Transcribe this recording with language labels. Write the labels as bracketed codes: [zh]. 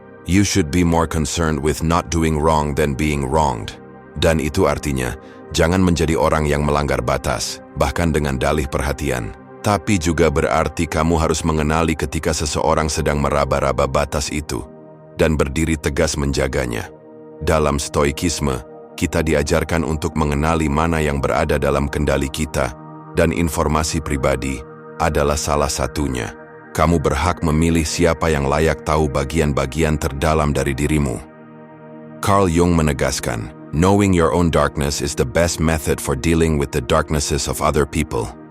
[en] You should be more concerned with not doing wrong than being wronged. [id] Dan itu artinya, jangan menjadi orang yang melanggar batas, bahkan dengan dalih perhatian. Tapi juga berarti kamu harus mengenali ketika seseorang sedang meraba-raba batas itu, dan berdiri tegas menjaganya. Dalam stoikisme, kita diajarkan untuk mengenali mana yang berada dalam kendali kita, dan informasi pribadi adalah salah satunya. Kamu berhak memilih siapa yang layak tahu bagian-bagian terdalam dari dirimu. [en] Carl Jung [id] menegaskan, [en] knowing your own darkness is the best method for dealing with the darknesses of other people.